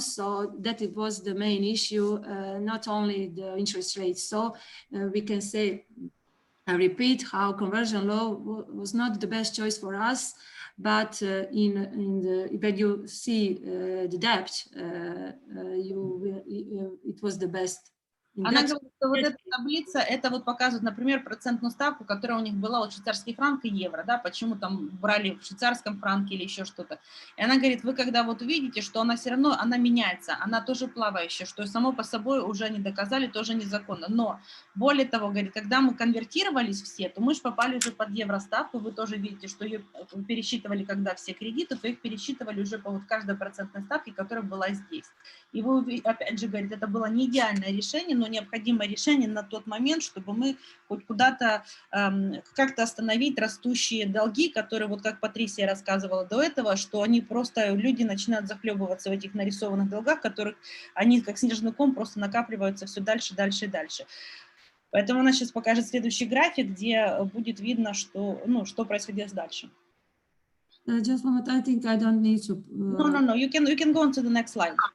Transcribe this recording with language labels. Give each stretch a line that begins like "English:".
English: So that it was the main issue, not only the interest rates. So we can say, I repeat, how conversion law was not the best choice for us, but when you see the debt, it was the best.
Russian: Она говорит, что вот эта таблица, это вот показывает, например, процентную ставку, которая у них была от швейцарский франк и евро, да, почему там брали в швейцарском франке или еще что-то. И она говорит, вы когда вот увидите, что она все равно, она меняется, она тоже плавающая, что само по собой уже они доказали, тоже незаконно. Но более того, говорит, когда мы конвертировались все, то мы же попали уже под евроставку, вы тоже видите, что ее пересчитывали, когда все кредиты, то их пересчитывали уже по вот каждой процентной ставке, которая была здесь. И вы, опять же, говорит, это было не идеальное решение, но необходимое решение на тот момент, чтобы мы хоть куда-то как-то остановить растущие долги, которые, вот как Патрисия рассказывала до этого, что они просто, люди начинают захлебываться в этих нарисованных долгах, которых они как снежный ком просто накапливаются все дальше, дальше и дальше. Поэтому она сейчас покажет следующий график, где будет видно, что, ну, что происходило дальше.
English: Just one moment, I think I don't need to... No, you can go on to the next slide.